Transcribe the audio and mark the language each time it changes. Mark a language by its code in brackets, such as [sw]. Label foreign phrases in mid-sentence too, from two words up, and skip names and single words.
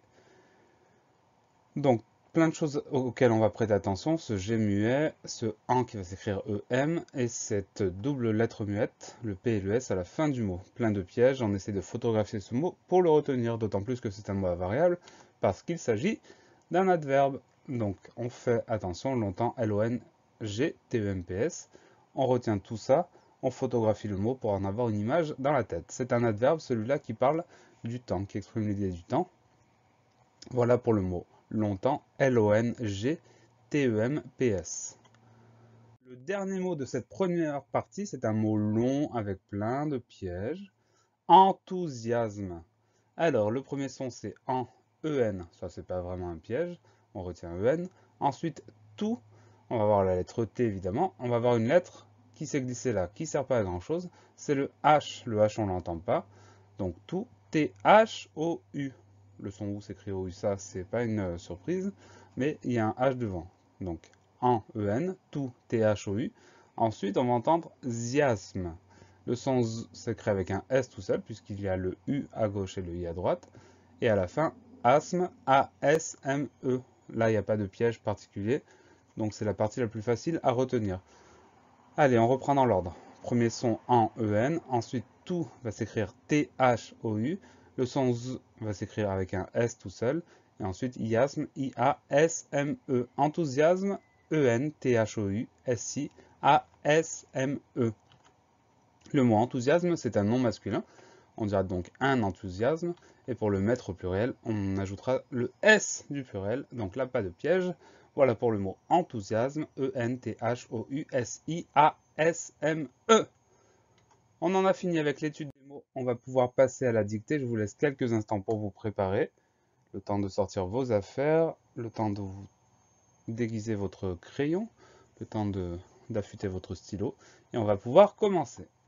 [fr] Donc, plein de choses auxquelles on va prêter attention, ce G muet, ce en qui va s'écrire EM, et cette double lettre muette, le P et le S à la fin du mot. Plein de pièges, on essaie de photographier ce mot pour le retenir, d'autant plus que c'est un mot à variable, parce qu'il s'agit d'un adverbe. Donc, on fait attention longtemps, L-O-N-G, T-E-M-P-S. On retient tout ça, on photographie le mot pour en avoir une image dans la tête. C'est un adverbe, celui-là qui parle du temps, qui exprime l'idée du temps. Voilà pour le mot longtemps, L-O-N-G-T-E-M-P-S. Le dernier mot de cette première partie, c'est un mot long avec plein de pièges. Enthousiasme. Alors, le premier son, c'est en, E-N. Ça, c'est pas vraiment un piège. On retient E-N. Ensuite, tout. On va voir la lettre T, évidemment. On va voir une lettre qui s'est glissée là, qui sert pas à grand chose. C'est le H. Le H, on l'entend pas. Donc, tout. T-H-O-U. Le son OU s'écrit OU, ça, c'est pas une surprise. Mais il y a un H devant. Donc, en, E-N. Tout, T-H-O-U. Ensuite, on va entendre ziasme. Le son Z s'écrit avec un S tout seul, puisqu'il y a le U à gauche et le I à droite. Et à la fin, asthme, A-S-M-E. Là, il n'y a pas de piège particulier, donc c'est la partie la plus facile à retenir. Allez, on reprend dans l'ordre. Premier son en E-N, ensuite tout va s'écrire T-H-O-U. Le son Z va s'écrire avec un S tout seul. Et ensuite, iasme, I-A-S-M-E. Enthousiasme, E-N, T-H-O-U, S-I, A-S-M-E. Le mot enthousiasme, c'est un nom masculin. On dira donc un enthousiasme. Et pour le mettre au pluriel, on ajoutera le S du pluriel. Donc là, pas de piège. Voilà pour le mot enthousiasme. E-N-T-H-O-U-S-I-A-S-M-E. On en a fini avec l'étude des mots. On va pouvoir passer à la dictée. Je vous laisse quelques instants pour vous préparer. Le temps de sortir vos affaires. Le temps de vous déguiser votre crayon. Le temps d'affûter votre stylo. Et on va pouvoir commencer.